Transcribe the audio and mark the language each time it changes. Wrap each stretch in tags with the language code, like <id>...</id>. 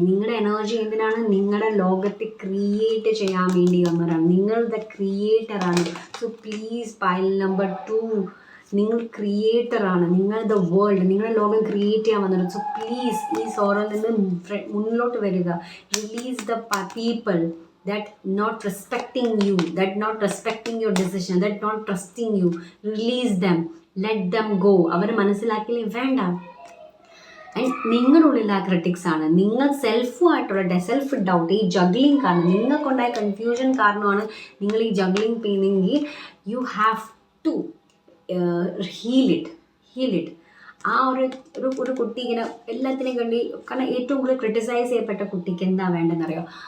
<ml>നിങ്ങളുടെ എനർജി എന്തിനാണ്? നിങ്ങളുടെ ലോകത്തെ ക്രിയേറ്റ് ചെയ്യാൻ വേണ്ടി വന്നവരാണ്. നിങ്ങൾ the ക്രിയേറ്ററാണ്. So please pile number 2, നിങ്ങൾ ക്രിയേറ്ററാണ്. നിങ്ങൾ ദ വേൾഡ്, നിങ്ങളുടെ ലോകം ക്രിയേറ്റ് ചെയ്യാൻ വന്നത്. സോ പ്ലീസ് ഈ സോറോയിൽ നിന്ന് മുന്നിലോട്ട് വരിക.</ml> <en>Release the people that not respecting you, that not respecting your decision, that not trusting you. Release them, let them go.</en> <ml>അവർ മനസ്സിലാക്കിയില്ലേ വേണ്ട. ആൻഡ് നിങ്ങളുടെ ഉള്ളിൽ ആ ക്രിറ്റിക്സ് ആണ്, നിങ്ങൾ സെൽഫുമായിട്ടുള്ള സെൽഫ് ഡൗട്ട്, ഈ ജഗ്ലിംഗ് കാരണം, നിങ്ങൾക്കുണ്ടായ കൺഫ്യൂഷൻ കാരണമാണ് നിങ്ങൾ ഈ ജഗ്ലിംഗ് ചെയ്യുന്നെങ്കിൽ</ml> <en>You have to heal it.</en> <ml>ആ ഒരു കുട്ടി ഇങ്ങനെ എല്ലാത്തിനെയും കണ്ടി, കാരണം ഏറ്റവും കൂടുതൽ ക്രിട്ടിസൈസ് ചെയ്യപ്പെട്ട കുട്ടിക്ക് എന്താ വേണ്ടതെന്നറിയോ?</ml>